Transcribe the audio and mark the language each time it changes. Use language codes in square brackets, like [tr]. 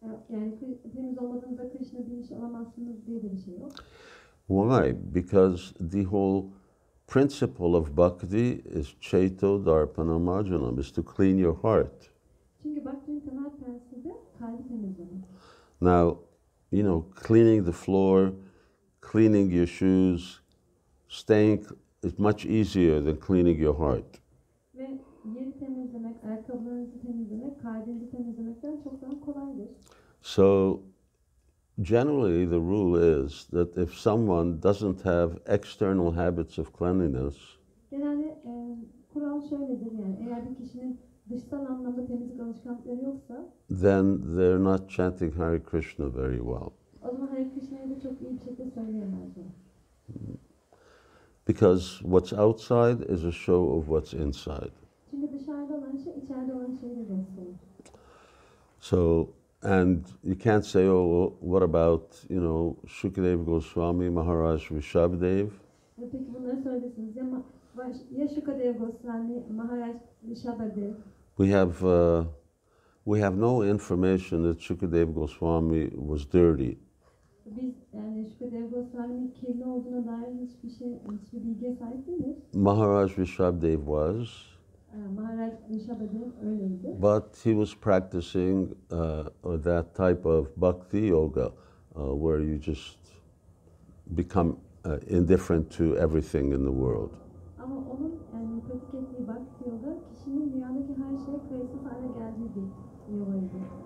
[tr] Yani temiz olmadığınızda Krishna bilinçli olamazsınız diye de bir şey yok. [en] Why? Because the whole principle of bhakti is [sa] chaito darpana marjanam, [en] is to clean your heart. [tr] Çünkü bhakti'nin temel prensibi kalbi temizlemek. [en] Now, cleaning the floor, cleaning your shoes, staying is much easier than cleaning your heart. [tr] Ve yeri temizlemek, ayakkabılarınızı temizlemek, kalbinizi temizlemekten çok daha kolaydır. [en] So, generally the rule is that if someone doesn't have external habits of cleanliness, [tr] Genelde kural şöyledir, yani eğer bir kişinin dışsal anlamda temizlik alışkanlıkları yoksa, [en] then they're not chanting Hare Krishna very well. [tr] o zaman Hare Krishna'yı da çok iyi bir şekilde söyleyemezler. [en] Because what's outside is a show of what's inside. [tr] Çünkü dışarıda olan şey, içeride olan şeyle gösterir. [en] So, and you can't say, oh, what about, Shukadeva Goswami, Maharaj Rishabhdev? [tr] Peki bunları söylesiniz ya Shukadeva Goswami, Maharaj Rishabhdev. [en] We have we have no information that Shukadev Goswami was dirty. [tr] Biz yani Şükrü Goswami'nin kirli olduğuna dair hiçbir bilgiye sahip değiliz. [en] Maharaj Rishabdev was, [tr] Maharaj Rishabdev öyleydi. [en] but he was practicing that type of bhakti yoga where you just become indifferent to everything in the world. [tr] Ama onun yani pratik ettiği bhakti yoga kişinin dünyadaki her şeye kayıtsız hale geldiği bir yogaydı.